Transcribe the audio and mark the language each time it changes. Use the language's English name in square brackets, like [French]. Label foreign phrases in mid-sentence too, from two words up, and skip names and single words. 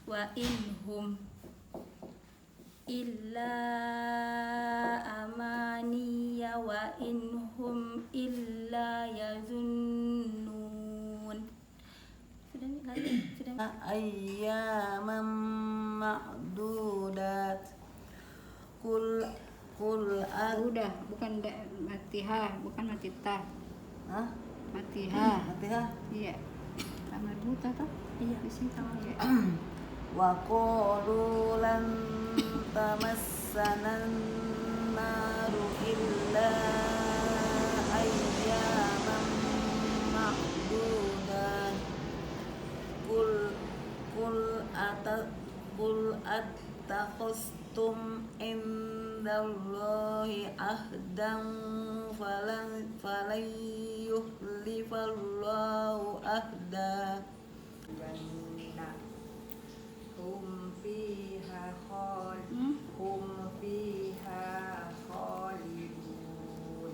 [Arabic] وإنهم إلا أماني وإنهم إلا يظنون. [Indonesian] Sudah [Arabic] أياما معدودات قل [Indonesian] udah bukan mati ha, bukan mati ta. Hah? Mati ha. Iya. Sama buta toh? Iya, Di situ. Iya. [Arabic] وقالوا لن تمسنا النار إلا أياما معدودات قل أتخذتم عند الله عهدا فلن يخلف الله عهدا جنة هم فيها خالدون